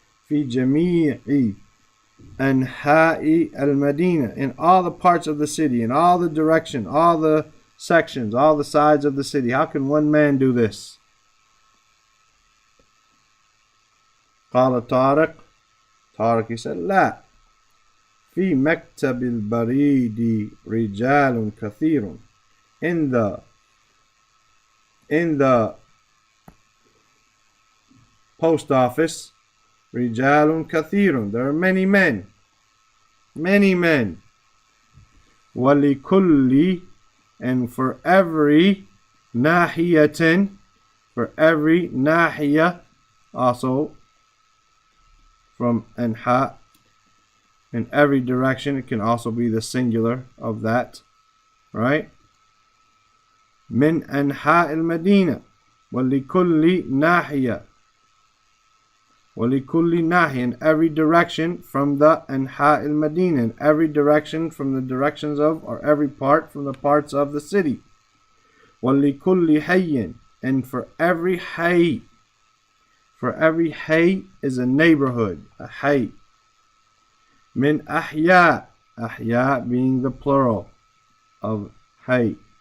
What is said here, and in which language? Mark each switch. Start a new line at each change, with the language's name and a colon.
Arabic: في جميع أنحاء المدينة,
English: in all the parts of the city, in all the direction, all the sections, all the sides of the city. How can one man do this?
Arabic: قال طارق.
English: Tariq, he said,
Arabic: لا. في مكتب البريد رجال كثير.
English: In the post office,
Arabic: رجال كثير.
English: There are many men. Many men.
Arabic: ولكل,
English: and for every ناحية, for every ناحية, also from anha, in every direction. It can also be the singular of that, right?
Arabic: من أنحاء المدينة ولكل ناحية. ولكل ناحية,
English: in every direction from the
Arabic: أنحاء المدينة,
English: in every direction from the directions of, or every part from the parts of the city.
Arabic: ولكل
English: حي, and for every حي. For every حي is a neighborhood, a حي.
Arabic: من أحياء,
English: أحياء being the plural of حي.